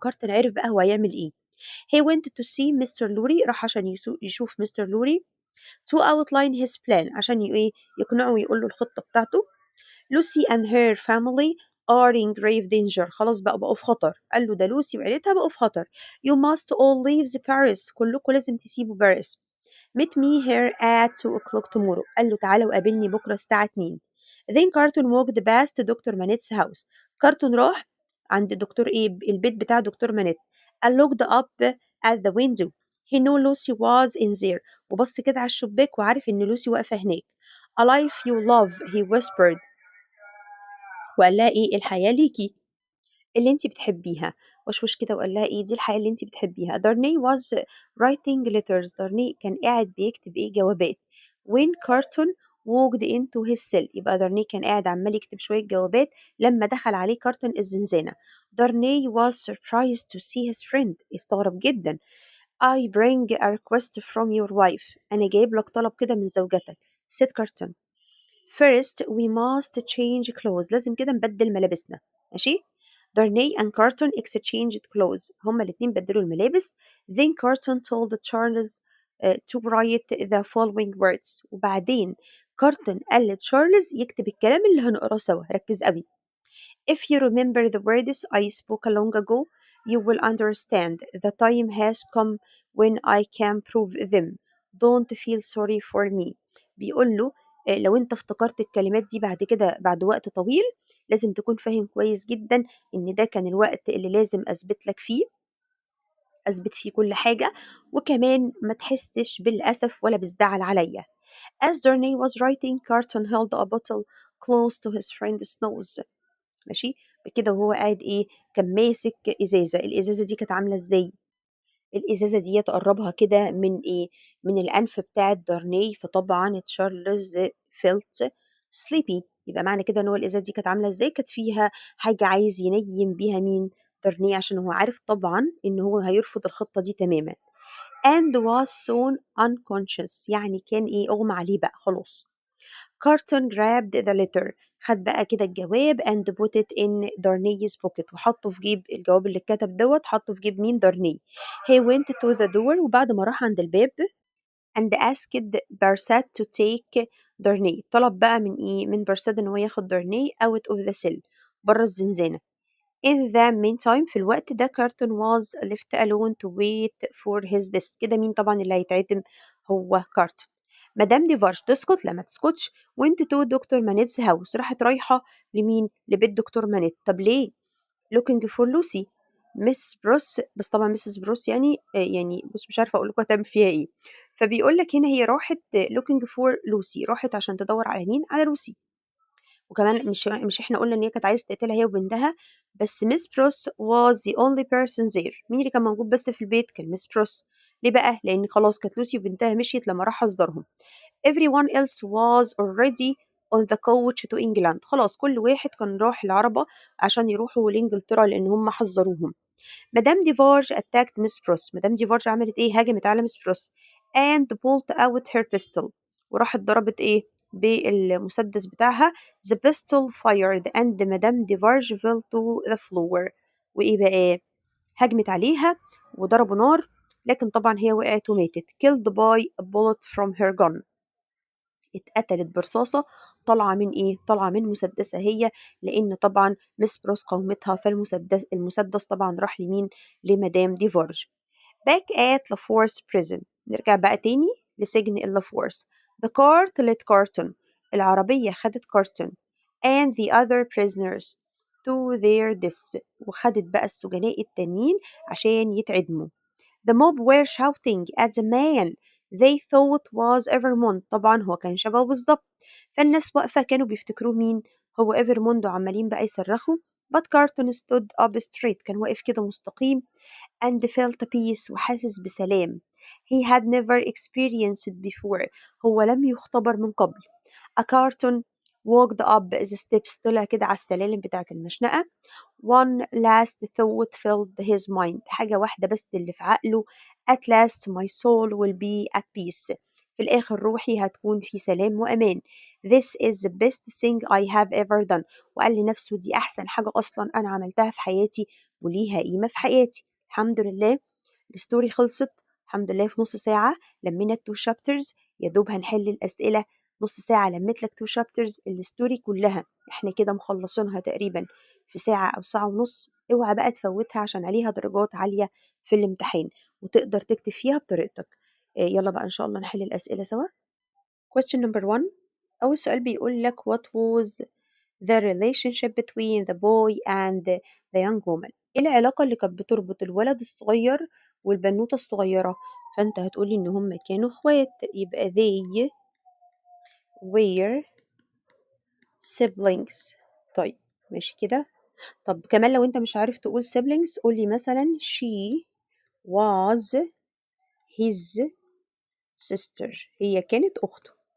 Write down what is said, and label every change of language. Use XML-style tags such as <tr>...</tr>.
<ar>كارتن عرف بقى هو هيعمل ايه.</ar> <en>He went to see Mr. Lorry.</en> <ar>راح عشان يشوف مستر لوري</ar> <en>to outline his plan.</en> <ar>عشان إيه يقنعه ويقول له الخطة بتاعته.</ar> <en>Lucy and her family are in grave danger.</en> <ar>خلاص بقوا في خطر. قال له ده لوسي وعيلتها بقوا في خطر.</ar> <en>You must all leave Paris.</en> <ar>كلكم لازم تسيبوا باريس.</ar> <en>Meet me here at 2 o'clock tomorrow.</en> <ar>قال له تعالى وقابلني بكرة الساعة 2.</ar> <en>Then Carton walked past doctor Manette's house.</en> <ar>كارتون راح عند دكتور ايه البيت بتاع دكتور مانيت.</ar> <en>and looked up at the window. He knew Lucy was in there.</en> <ar>وبص كده على الشباك وعارف ان لوسي واقفة هناك.</ar> <en>A life you love, he whispered.</en> <ar>وقال لها ايه؟ الحياة ليكي اللي انت بتحبيها. وشوش كده وقال لها ايه؟ دي الحياة اللي انت بتحبيها.</ar> <en>Darnay was writing letters.</en> <ar>دارني كان قاعد بيكتب ايه؟ جوابات.</ar> <en>when Carton walked into his cell.</en> <ar>يبقى دارني كان قاعد عمال يكتب شوية جوابات لما دخل عليه كارتون الزنزانة.</ar> <en>Darnay was surprised to see his friend.</en> <ar>استغرب جدا.</ar> <en>I bring a request from your wife.</en> <ar>أنا جايب لك طلب كده من زوجتك.</ar> <en>said Carton. First we must change clothes.</en> <ar>لازم كده نبدل ملابسنا. ماشي.</ar> <en>Darnay and Carton exchanged clothes.</en> <ar>هما الاتنين بدلوا الملابس.</ar> <en>Then Carton told Charles to write the following words.</en> <ar>وبعدين كارتون قال لتشارلز يكتب الكلام اللي هنقراه سوا. ركز قوي.</ar> <en>If you remember the words I spoke long ago, you will understand. The time has come when I can prove them. Don't feel sorry for me.</en> <ar>بيقول له لو أنت افتكرت الكلمات دي بعد كده بعد وقت طويل، لازم تكون فاهم كويس جدًا إن ده كان الوقت اللي لازم أثبت فيه كل حاجة، وكمان ما تحسّش بالأسف ولا بالزعل عليّا.</ar> <en>As Darnay was writing, Carton held a bottle close to his friend's nose.</en> <ar>ماشي، كده وهو قاعد إيه، كان ماسك إزازة، الإزازة دي كانت عاملة إزاي؟ الإزازة ديّة قرّبها كده من إيه، من الأنف بتاعة دارني، فطبعًا تشارلز</ar> <en>felt sleepy.</en> <ar>يبقى معنى كده إن هو الإزازة دي كانت عاملة إزاي، كانت فيها حاجة عايز ينيّم بيها مين، دارني، عشان هو عارف طبعًا إن هو هيرفض الخطة دي تمامًا.</ar> <en>and was soon unconscious،</en> <ar>يعني كان إيه، أُغمى عليه بقى خلاص.</ar> <en>Carton grabbed the letter،</en> <ar>خد بقى كده الجواب</ar> <en>and put it in Darnay's pocket،</en> <ar>وحطه في جيب الجواب اللي اتكتب دوت، حطه في جيب مين، دارني.</ar> <en>He went to the door،</en> <ar>وبعد ما راح عند الباب</ar> <en>and asked Barsad to take Darnay،</en> <ar>طلب بقى من ايه، من بارساد ان هو ياخد دارني</ar> <en>out of the cell،</en> <ar>بره الزنزانة.</ar> <en>In the meantime،</en> <ar>في الوقت ده</ar> <en>Carton was left alone to wait for his death.</en> <ar>كده مين طبعا اللي هيتعدم؟ هو كارتون. مدام ديفارج تسكت؟ لا ما تسكتش.</ar> <en>went to</en> <ar>دكتور مانيت's house، راحت رايحة لمين؟ لبيت دكتور مانيت. طب ليه؟</ar> <en>looking for</en> <ar>لوسي. مس بروس، بس طبعا مسز بروس يعني يعني بص مش عارفة أقول لكم هتعمل فيها إيه. فبيقول لك هنا هي راحت</ar> <en>looking for</en> <ar>لوسي، راحت عشان تدور على مين؟ على لوسي. وكمان مش إحنا قُلنا إن هي كانت عايزة تقتلها هي وبنتها، بس</ar> <en>Miss Pross was the only person there.</en> <ar>مين اللي كان موجود بس في البيت؟ كان Miss Pross. ليه بقى؟ لإن خلاص كانت لوسي وبنتها مشيت لمّا راح حذّرهم.</ar> <en>Everyone else was already on the coach to England.</en> <ar>خلاص كل واحد كان راح العربة عشان يروحوا لإنجلترا لإن هم حذّروهم. مدام ديفارج</ar> <en>attacked</en> <ar>Miss بروس. مدام ديفارج عملت إيه؟ هاجمت على Miss بروس</ar> <en>and pulled out her pistol،</en> <ar>وراحت ضربت إيه؟ بالمسدس بتاعها.</ar> <en>The pistol fired and madame Defarge fell to the floor.</en> <ar>وإيه بقى؟ هجمت عليها وضربوا نار، لكن طبعا هي وقعت وماتت.</ar> <en>killed by a bullet from her gun.</en> <ar>اتقتلت برصاصة طالعة من إيه؟ طالعة من مسدسها هي، لأن طبعا مس بروس قاومتها، المسدس طبعا راح لمين؟ لمدام ديفارج.</ar> <en>back at</en> <ar>لافورس</ar> <en>prison،</en> <ar>نرجع بقى تاني لسجن اللافورس.</ar> <en>the cart let Carton،</en> <ar>العربية خدت كارتون</ar> <en>and the other prisoners to their deaths،</en> <ar>وخدت بقى السجناء التانيين عشان يتعدموا.</ar> <en>The mob were shouting at the man they thought was Evermond.</en> <ar>طبعا هو كان شبهه بالظبط، فالناس واقفة كانوا بيفتكروه مين؟ هو إيفرموند، وعمالين بقى يصرخوا.</ar> <en>but Carton stood up straight،</en> <ar>كان واقف كده مستقيم</ar> <en>and felt peace،</en> <ar>وحاسس بسلام.</ar> <en>he had never experienced before،</en> <ar>هو لم يختبر من قبل.</ar> <en>a Carton walked up the steps،</en> <ar>طلع كده على السلالم بتاعة المشنقة.</ar> <en>one last thought filled his mind،</en> <ar>حاجة واحدة بس اللي في عقله.</ar> <en>at last my soul will be at peace،</en> <ar>في الآخر روحي هتكون في سلام وأمان.</ar> <en>this is the best thing I have ever done،</en> <ar>وقال لنفسه دي أحسن حاجة أصلا أنا عملتها في حياتي وليها قيمة في حياتي. الحمد لله الستوري خلصت، الحمد لله في نص ساعة لمينا</ar> <en>التو شابترز،</en> <ar>يا دوب هنحل الأسئلة. نص ساعة لميت لك</ar> <en>two chapters,</en> <ar>الستوري كلها احنا كده مخلصينها تقريبا في ساعة أو ساعة ونص. اوعى بقى تفوتها عشان عليها درجات عالية في الامتحان، وتقدر تكتب فيها بطريقتك. يلا بقى إن شاء الله نحل الأسئلة سوا.</ar> <en>question number one،</en> <ar>أول سؤال بيقول لك</ar> <en>what was the relationship between the boy and the young woman.</en> <ar>ايه العلاقة اللي كانت بتربط الولد الصغير والبنوتة الصغيرة؟ فانت هتقولي ان هما كانوا اخوات، يبقى</ar> <en>they were siblings.</en> <ar>طيب ماشي كده. طب كمان لو انت مش عارف تقول siblings قولي مثلا</ar> <en>she was his sister،</en> <ar>هي كانت اخته.</ar>